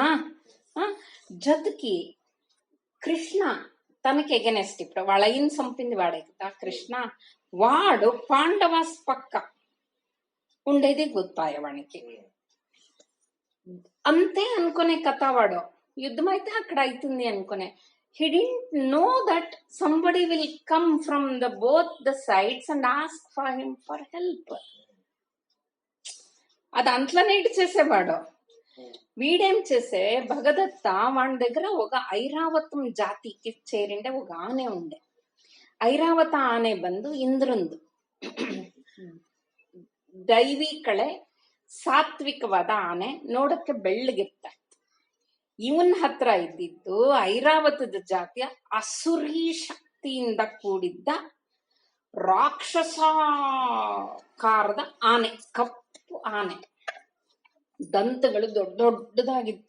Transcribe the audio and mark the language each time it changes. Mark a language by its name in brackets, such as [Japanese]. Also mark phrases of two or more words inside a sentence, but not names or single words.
[Telugu] జೊತೆಗೆ కృష్ణ తనకి ఎగనెస్ట్, ఇప్పుడు వాళ్ళ అయ్యని చంపింది వాడే కదా కృష్ణ. వాడు పాండవాస్ పక్క ఉండేది ಗೊತ್ತಾಯ వానికి. అంతే అనుకునే కథ వాడు. యుద్ధం అయితే అక్కడ అవుతుంది అనుకునే. [English] He didn't know that somebody will come from both the sides and ask for him for help. [Telugu] అది అంట్లోనే ఇటు చేసేవాడు. వీడేం చేసే భగదత్త వాడి దగ్గర ఒక ఐరావతం జాతికి చేరిండే ఒక ఆನೆ ఉండే. [Kannada] ಐರಾವತ ಆನೆ ಬಂದು ಇಂದ್ರಂದು ದೈವಿ ಕಳೆ, ಸಾತ್ವಿಕವಾದ ಆನೆ, ನೋಡಕ್ಕೆ ಬೆಳ್ಳಗಿರ್ತ. ಇವನ್ ಹತ್ರ ಇದ್ದಿದ್ದು ಐರಾವತದ ಜಾತಿಯ ಅಸುರಿ ಶಕ್ತಿಯಿಂದ ಕೂಡಿದ್ದ ರಾಕ್ಷಸಾಕಾರದ ಆನೆ, ಕಪ್ಪು ಆನೆ, ದಂತಗಳು ದೊಡ್ಡ ದೊಡ್ಡದಾಗಿತ್ತು.